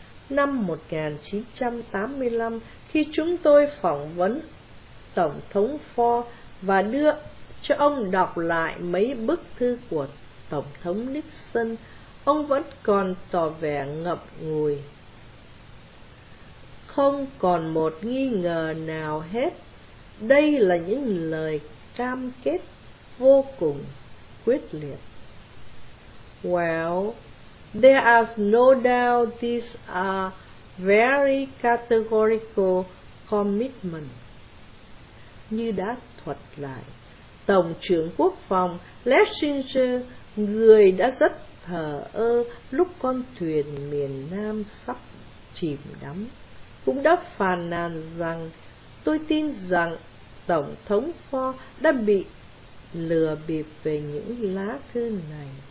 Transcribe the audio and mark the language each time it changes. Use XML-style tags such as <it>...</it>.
<vi>năm 1985 khi chúng tôi phỏng vấn Tổng thống Ford và đưa cho ông đọc lại mấy bức thư của Tổng thống Nixon, ông vẫn còn tỏ vẻ ngậm ngùi. Không còn một nghi ngờ nào hết, đây là những lời cam kết vô cùng quyết liệt.</vi> <en>Well, there is no doubt these are very categorical commitments.</en> <vi>Như đã thuật lại, Tổng trưởng Quốc phòng Schlesinger, người đã rất thờ ơ lúc con thuyền miền Nam sắp chìm đắm, cũng đã phàn nàn rằng: "Tôi tin rằng Tổng thống Ford đã bị lừa bịp về những lá thư này.</vi>